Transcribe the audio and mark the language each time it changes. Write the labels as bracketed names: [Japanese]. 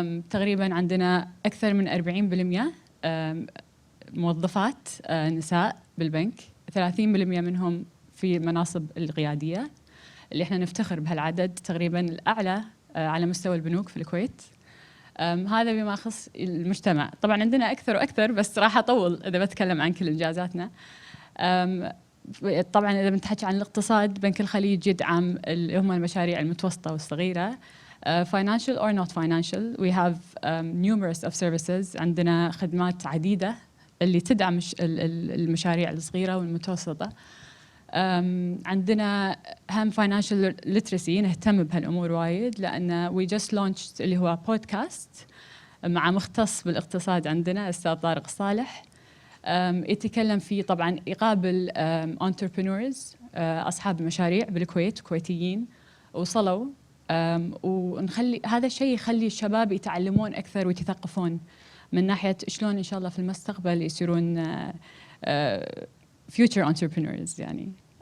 [Arabic] تقريبا عندنا أكثر من 40% موظفات نساء بالبنك، 30% منهم في مناصب القيادية اللي احنا نفتخر بهالعدد، تقريبا الأعلى على مستوى البنوك في الكويت. هذا بما يخص المجتمع. طبعا عندنا أكثر وأكثر، بس راح أطول إذا بتكلم عن كل إنجازاتنا. طبعا إذا بنتحكي عن الاقتصاد، بنك الخليج يدعم اللي هم المشاريع المتوسطة والصغيرة. [English] Financial or not financial, we have numerous of services. [Arabic] عندنا خدمات عديدة اللي تدعم المشاريع الصغيرة والمتوسطة. عندنا هم [English] financial literacy، [Arabic] نهتم بهالأمور وايد، لأن [English] we just launched [Arabic] اللي هو بودكاست مع مختص بالاقتصاد عندنا أستاذ طارق صالح، يتكلم فيه طبعا يقابل entrepreneurs، أصحاب مشاريع بالكويت، كويتيين وصلوا، ونخلي هذا الشيء يخلي الشباب يتعلمون أكثر ويتثقفون من ناحية شلون إن شاء الله في المستقبل يصيرون [English] future entrepreneurs [Arabic] يعني.